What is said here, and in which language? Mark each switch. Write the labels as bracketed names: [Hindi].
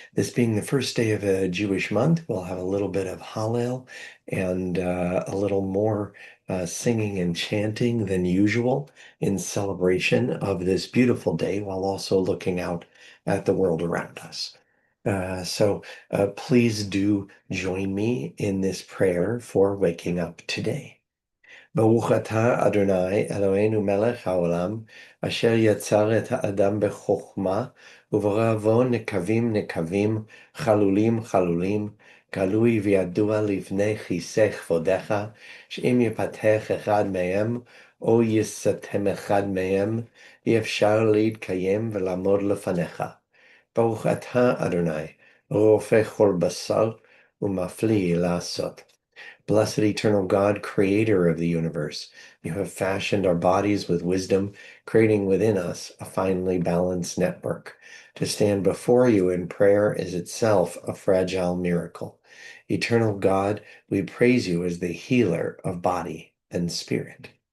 [English] This being the first day of a Jewish month, we'll have a little bit of Hallel and a little more singing and chanting than usual in celebration of this beautiful day while also looking out at the world around us. So please do join me in this prayer for waking up today. [Hebrew] ברוך אתה, אדוני, אלוהינו מלך העולם, אשר יצר את האדם בחוכמה, וברא בו נקבים נקבים, חלולים חלולים, גלוי וידוע לפני כיסא כבודך, שאם יפתח אחד מהם, או יסתם אחד מהם, אי אפשר להתקיים ולעמוד לפניך. ברוך אתה, אדוני, רופא כל בשר, ומפליא לעשות. [English] Blessed eternal God, creator of the universe, you have fashioned our bodies with wisdom, creating within us a finely balanced network. To stand before you in prayer is itself a fragile miracle. Eternal God, we praise you as the healer of body and spirit.